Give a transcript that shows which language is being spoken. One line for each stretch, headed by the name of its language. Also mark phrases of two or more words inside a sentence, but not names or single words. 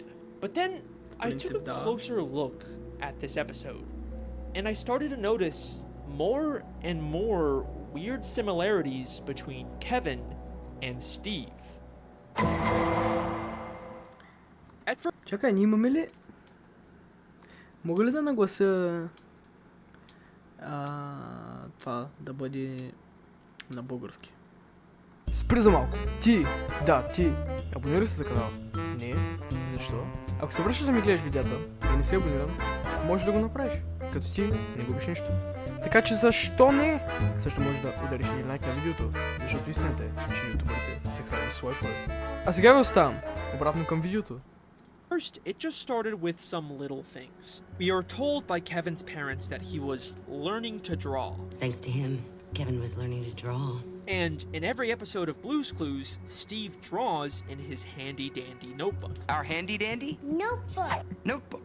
English: But then, I took a closer look at this episode, and I started to notice more and more weird similarities between Kevin and Steve. At first,
Bulgarian: Чакай, ние имаме ли... Мога ли да наглася това да бъде на български? Спри за малко. Ти абонирай се за канала. Не. Защо? Ако се връщаш да ми гледаш видеята и не си абониран, можеш да го направиш. Като ти не губиш нищо. Така че защо не? Също можеш да удариш един лайк на видеото, защото истината е, че ютубърите се хранят свой път. А сега ви оставам обратно към видеото.
English: First, it just started with some little things. We are told by Kevin's parents that he was learning to draw. Thanks to him, Kevin was learning to draw. And in every episode of Blue's Clues, Steve draws in his handy-dandy notebook. Our handy-dandy? Notebook.